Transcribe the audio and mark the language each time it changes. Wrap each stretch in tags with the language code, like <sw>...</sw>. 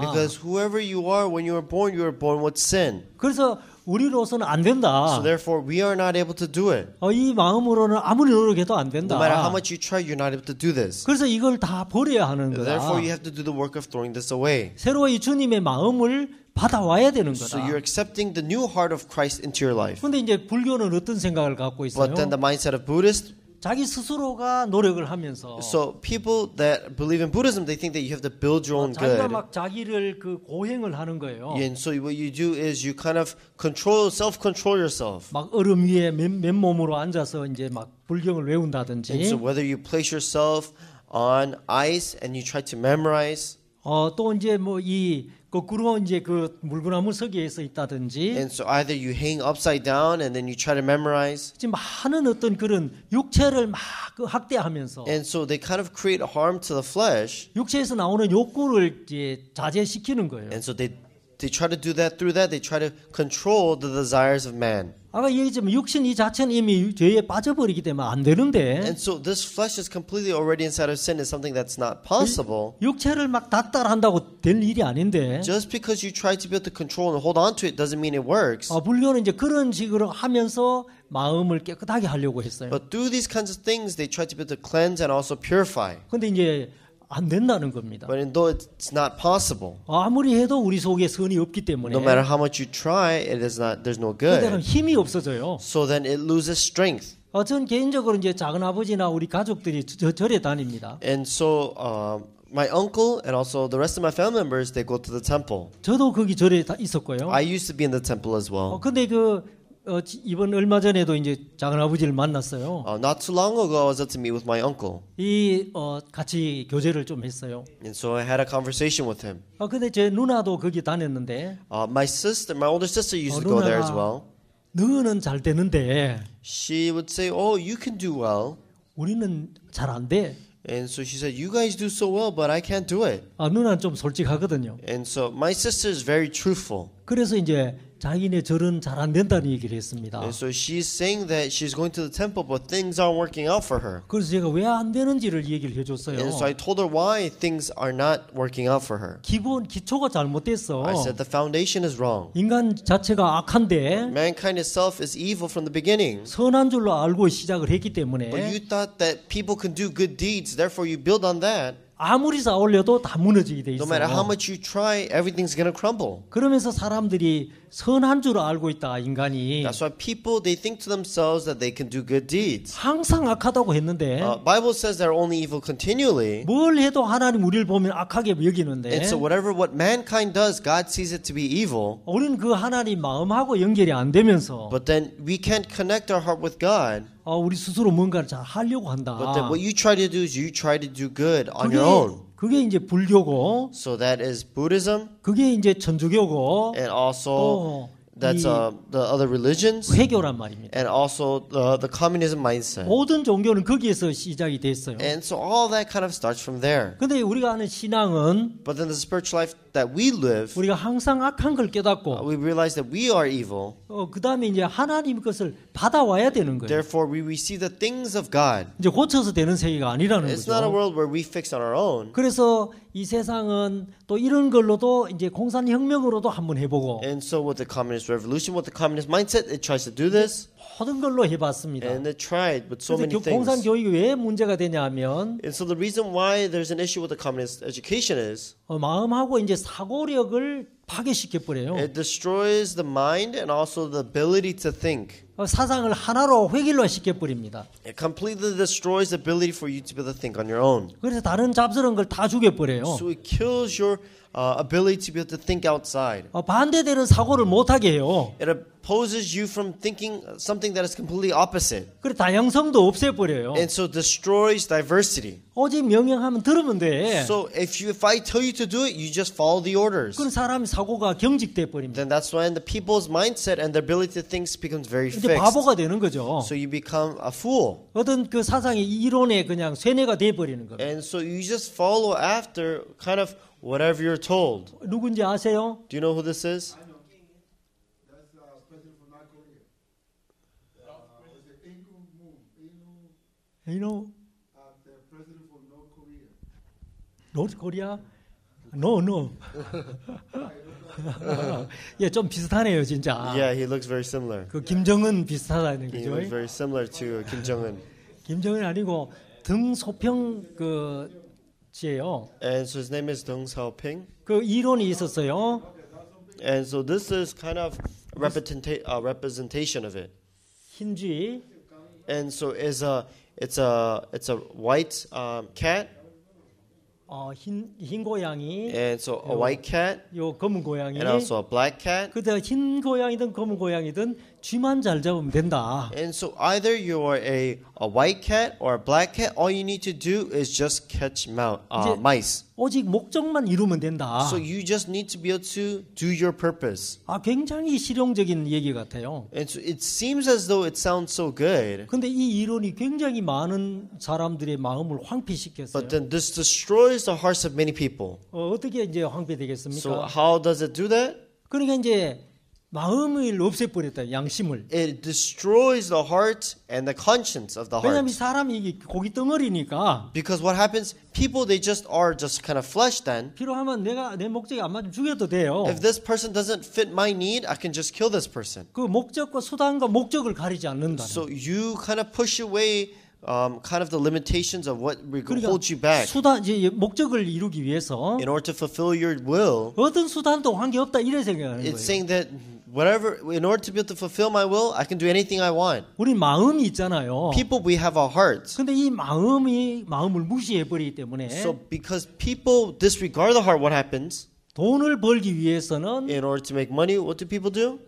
<en>Because whoever you are, when you were born with sin.</en> <ko>그래서 우리로서는 안 된다.</ko> <en>So therefore, we are not able to do it.</en> <ko>이 마음으로는 아무리 노력해도 안 된다.</ko> <en>No matter how much you try, you're not able to do this.</en> <ko>그래서 이걸 다 버려야 하는 거다.</ko> <en>Therefore, you have to do the work of throwing this away.</en> <ko>새로 이 주님의 마음을 받아와야 되는 거다.</ko> <en>So you're accepting the new heart of Christ into your life.</en> <ko>근데 이제 불교는 어떤 생각을 갖고 있어요?</ko> <en>But then the mindset of Buddhists,</en> <ko>자기 스스로가 노력을 하면서</ko> <en>So people that believe in Buddhism, they think that you have to build your own</en> <ko>자기가</ko> <en>good.</en> <ko>막 자기를 그 고행을 하는 거예요.</ko> <en>And so what you do is you kind of self-control yourself.</en> <ko>막 얼음 위에 맨몸으로 앉아서 이제 막 불경을</ko> <en>And so</en> <ko>외운다든지</ko> <en>whether you place yourself on ice and you try to memorize,</en> <ko>또 이제 뭐 이 거꾸로 이제 그 물구나무 서기에 서 있다든지</ko> <en>and so either you hang upside down and then you try to memorize,</en> <ko>지금 많은 어떤 그런 육체를 막그 학대하면서</ko> <en>and so they kind of create harm to the flesh,</en> <ko>육체에서 나오는 욕구를 이제 자제시키는 거예요.</ko> <en>and so they try to do that through that. They try to control the desires of man.</en> <ko>아까 얘기했지만 육신 이 자체는 이미 죄에 빠져버리기 때문에 안 되는데</ko> <en>And so this flesh is completely already inside of sin is something that's not possible.</en> <ko>육체를 막 닥달한다고 될 일이 아닌데</ko> <en>Just because you try to be able to control and hold on to it doesn't mean it works.</en> <ko>불교는 이제 그런 식으로 하면서 마음을 깨끗하게 하려고 했어요.</ko> <en>But through these kinds of things, they try to be able to cleanse and also purify.</en> <ko>근데 이제 안 된다는 겁니다.</ko> <en>But though it's not possible,</en> <ko>아무리 해도 우리 속에 선이 없기 때문에</ko> <en>no matter how much you try, it is not. There's no</en> <ko>그때는</ko> <en>good.</en> <ko>힘이 없어져요.</ko> <en>So then it loses strength.</en> <ko>전 개인적으로 이제 작은 아버지나 우리 가족들이 절에 다닙니다.</ko> <en>And so my uncle and also the rest of my family members, they go to the temple.</en> <ko>저도 거기 절에 다 있었고요.</ko> <en>I used to be in the temple as well.</en> <ko>근데 이번 얼마 전에도 이제 작은 아버지를 만났어요.</ko> <en>Not too long ago, I was up to meet with my uncle,</en> <ko>같이 교제를 좀 했어요.</ko> <en>and so I had a conversation with him.</en> <ko>근데 제 누나도 거기 다녔는데</ko> <en>My older sister used to go there as well.</en> <ko>너는 잘 되는데</ko> <en>She would say, "Oh, you can do well,"</en> <ko>우리는 잘 안 돼.</ko> <en>and so she said, "You guys do so well, but I can't do it."</en> <ko>누나는 좀 솔직하거든요.</ko> <en>And so my sister is very truthful.</en> <ko>그래서 이제 자기네 절은 잘 안 된다는 얘기를 했습니다.</ko> <en>And so she's saying that she's going to the temple, but things aren't working out for her.</en> <ko>그래서 제가 왜 안 되는지를 얘기를 해줬어요.</ko> <en>And so I told her why things are not working out for her.</en> <ko>기초가 잘못됐어.</ko> <en>I said the foundation is wrong.</en> <ko>인간 자체가 악한데</ko> <en>Mankind itself is evil from the beginning.</en> <ko>선한 줄로 알고 시작을 했기 때문에</ko> <en>But you thought that people can do good deeds, therefore you build on that.</en> <ko>아무리 쌓으려도 다 무너지게 돼</ko> <en>No matter how</en> <ko>있어요.</ko> <en>much you try, everything's going to crumble.</en> <ko>그러면서 사람들이 선한 줄 알고 있다, 인간이.</ko> <en>That's why people, they think to themselves that they can do good deeds.</en> <ko>항상 악하다고 했는데</ko> <en>Bible says they're only evil continually.</en> <ko>뭘 해도 하나님 우리를 보면 악하게 여기는데</ko> <en>And so what mankind does, God sees it to be evil.</en> <ko>우리는 그 하나님 마음하고 연결이 안 되면서</ko> <en>But then we can't connect our heart with God.</en> <ko>우리 스스로 뭔가를 잘 하려고 한다.</ko> <en>But then what you try to do is you try to do good on your own.</en> <ko>그게 이제 불교고,</ko> <en>So that is Buddhism,</en> <ko>그게 이제 천주교고,</ko> <en>and also that's the other religions,</en> <ko>회교란 말입니다.</ko> <en>and also the communism mindset.</en> <ko>모든 종교는 거기에서 시작이 됐어요.</ko> <en>And so all that kind of starts from there.</en> <ko>근데 우리가 아는 신앙은</ko> <en>But then the spiritual life that we live,</en> <ko>우리가 항상 악한 걸 깨닫고,</ko> <en>we realize that we are evil.</en> <ko>그 다음에 이제 하나님 것을 받아와야 되는 거예요.</ko> <en>Therefore, we receive the things of God.</en> <ko>이제 고쳐서 되는 세계가 아니라는</ko> <en>It's not a</en> <ko>거죠.</ko> <en>world where we fix on our own.</en> <ko>그래서 이 세상은 또 이런 걸로도 이제 공산혁명으로도 한번 해보고</ko> <en>And so with the communist revolution, with the communist mindset, it tries to do this.</en> <ko>모든 걸로 해봤습니다.</ko> <en>And it tried with so many</en> <ko>그래서 공산</ko> <en>things.</en> <ko>교육이 왜 문제가 되냐면</ko> <en>And so the reason why there's an issue with the communist education is</en> <ko>마음하고 이제 사고력을 파괴시켜 버려요.</ko> <en>it destroys the mind and also the ability to think.</en> <ko>사상을 하나로 획일화 시켜 버립니다.</ko> <en>It completely destroys the ability for you to be able to think on your own.</en> <ko>그래서 다른 잡스러운 걸 다 죽여 버려요.</ko> <en>So it kills your ability to be able to think outside.</en> <ko>반대되는 사고를 못 하게 해요.</ko> <en>It opposes you from thinking something that is completely opposite.</en> <ko>그래 다양성도 없애 버려요.</ko> <en>And so destroys diversity.</en> <ko>오직 명령하면 들으면 돼.</ko> <en>So if I tell you to do it, you just follow the orders.</en> <ko>그런 사람의 사고가 경직돼 버립니다.</ko> <en>Then that's when the people's mindset and their ability to think becomes very</en> <ko>이제</ko> <en>fixed.</en> <ko>바보가 되는 거죠.</ko> <en>So you become a fool.</en> <ko>어떤 그 사상의 이론에 그냥 쇠뇌가 돼 버리는 거예요.</ko> <en>And so you just follow after kind of whatever you're told.</en> <ko>누군지 아세요?</ko> <en>Do you know who this is? That's President from North Korea. Is it Ingu Moon? You know, The president from North Korea. North Korea? No.</en> <ko>예, 좀 비슷하네요, 진짜.</ko> <en>Yeah, he looks very similar.</en> <ko>그 김정은 비슷하다는</ko> <en>He</en> <ko>거죠.</ko> <en>looks very similar to Kim Jong-un.</en> <ko>김정은 아니고 등소평 그 씨예요.</ko> <en>And so his name is Deng Xiaoping.</en> <ko>그 이론이 있었어요.</ko> <en>And so this is kind of representation of it.</en> <ko>흰쥐.</ko> <en>And so It's a white cat,</en> <ko>흰 고양이,</ko> <en>and so a white cat,</en> <ko>요 검은 고양이.</ko> <en>and also a black cat.</en> <ko>그때 흰 고양이든 검은 고양이든 쥐만 잘 잡으면 된다.</ko> <en>And so either you are a white cat or a black cat, all you need to do is just catch mice.</en> <ko>오직 목적만 이루면 된다.</ko> <en>So you just need to be able to do your purpose.</en> <ko>굉장히 실용적인 얘기 같아요.</ko> <en>And so it seems as though it sounds so good,</en> <ko>근데 이 이론이 굉장히 많은 사람들의 마음을 황폐시켰어요.</ko> <en>but then this destroys the hearts of many people.</en> <ko>어떻게 이제 황폐되겠습니까?</ko> <en>So how does it do that?</en> <ko>그러니까 이제 마음을 없애버렸다. 양심을.</ko> <en>It destroys the heart and the conscience of the</en> <ko>왜냐하면</ko> <en>heart.</en> <ko>사람이 이게 고기 덩어리니까</ko> <en>Because what happens, people, they just are just kind of flesh then.</en> <ko>필요하면 내가 내 목적에 안 맞으면 죽여도 돼요.</ko> <en>If this person doesn't fit my need, I can just kill this person.</en> <ko>그 목적과 수단과 목적을 가리지 않는다.</ko> <en>So you kind of push away kind of the limitations of what</en> <ko>그러니까</ko> <en>holds you back.</en> <ko>수단 이제 목적을 이루기 위해서</ko> <en>In order to fulfill your will,</en> <ko>어떤 수단도 관계없다 이래 생각하는</ko> <en>it's saying that whatever, in order to be able to fulfill my will, I can do anything I want.</en> <ko>우리 마음이 있잖아요.</ko> <en>People, we have our hearts.</en> <ko>근데 이 마음을 무시해 버리기 때문에</ko> <en>So because people disregard the heart, what happens?</en> <ko>돈을 벌기 위해서는</ko> <en>In order to make money, what do people do?</en>